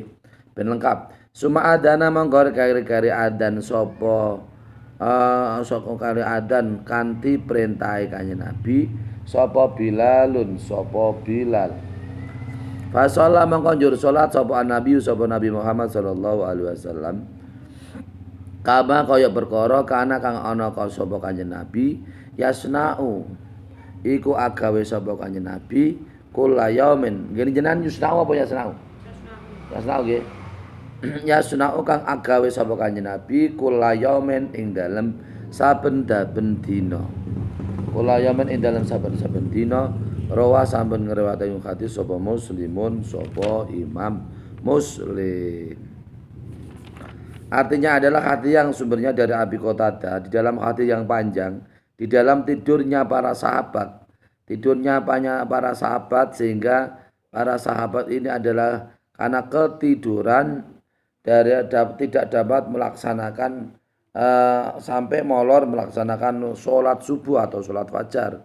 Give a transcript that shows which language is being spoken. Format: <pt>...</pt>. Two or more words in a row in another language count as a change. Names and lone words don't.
<jv>Ben lengkap.</jv> <ar>ثم أذن</ar> <jv>monggo kari-kari adan sopo saka kari adan kanthi perintahe Kanjeng Nabi. Sopo Bilalun sopo Bilal.</jv> <ar>فصلى</ar> <jv>monggo njur salat sopo Nabi sopo Nabi Muhammad</jv> <ar>صلى الله عليه وسلم.</ar> <jv>Kama kaya perkara kana kang ana sapa Kanjeng Nabi yasna'u. Iku agawe sapa Kanjeng Nabi</jv> <ar>كل يوم.</ar> <jv>Nggih jenengan yusna'u apa yasna'u? Yasna'u nggih. Yasna'u kang agawe sapa Kanjeng Nabi</jv> <ar>كل يوم</ar> <jv>ing dalem saben-saben dina.</jv> <ar>كل يوم</ar> <jv>ing dalem saben-saben dina rawa sampun ngriwayatake hadis sapa Muslimun sapa Imam Muslim.</jv> <id>Artinya adalah hadis yang sumbernya dari Abi Qatadah di dalam hadis yang panjang, di dalam tidurnya para sahabat. Tidurnya para sahabat sehingga para sahabat ini adalah karena ketiduran dari tidak dapat melaksanakan sampai molor melaksanakan sholat subuh atau sholat fajar.</id>